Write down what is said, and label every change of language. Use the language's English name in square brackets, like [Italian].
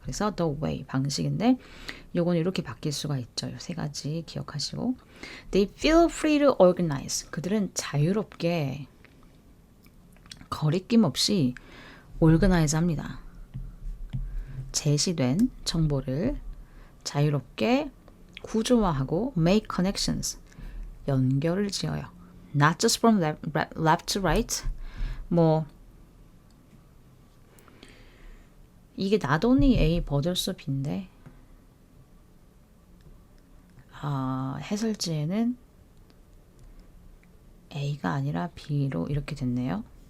[Korean] 그래서 the way, 방식인데 요건 이렇게 바뀔 수가 있죠. 이 세 가지 기억하시고, [English] they feel free to organize. [Korean] 그들은 자유롭게 거리낌 없이 organize 합니다. 제시된 정보를 자유롭게 구조화하고 [English] make connections, [Korean] 연결을 지어요. [English] Not just from left to right. [Korean] 뭐 이게 not only A but also B인데 해설지에는 A가 아니라 B로 이렇게 됐네요.